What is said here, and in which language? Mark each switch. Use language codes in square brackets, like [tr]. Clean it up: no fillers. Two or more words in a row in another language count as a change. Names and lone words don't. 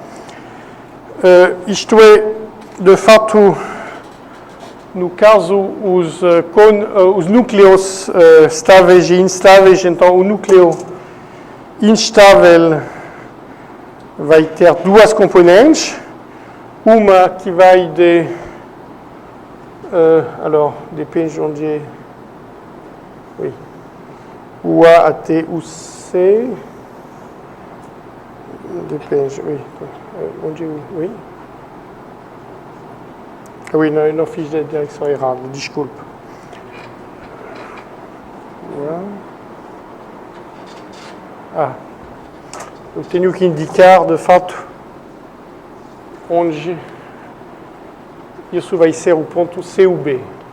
[pt] Isto é, de fato, no caso, os núcleos estáveis e instáveis, então o núcleo instável vai ter duas componentes, uma que vai de, alors, depende onde é, oui, o A até o C, depende, oui, onde, oui. [fr] Ah oui, [pt] não, eu não fiz a direção errada, desculpe. Ah, eu tenho que indicar, de fato, onde isso vai ser o ponto C ou B.